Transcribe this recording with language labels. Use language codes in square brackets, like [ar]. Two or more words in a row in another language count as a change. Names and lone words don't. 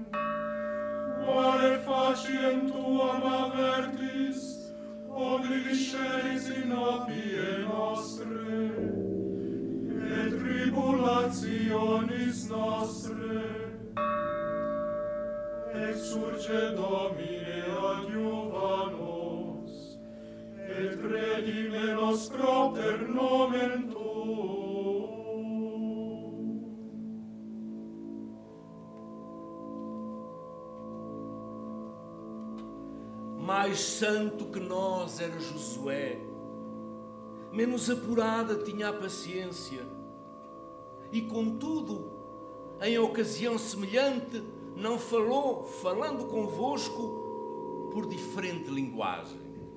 [la] Quare faciem tuam avertis, oblivisceris in opie nostre, et tribulationis nostre. Exsurge Domine adiuva nos, et redime nos propter nomen tuum. [pt] Mais santo que nós era Josué, menos apurada tinha a paciência, e contudo, em ocasião semelhante, não falou, falando convosco, por diferente linguagem.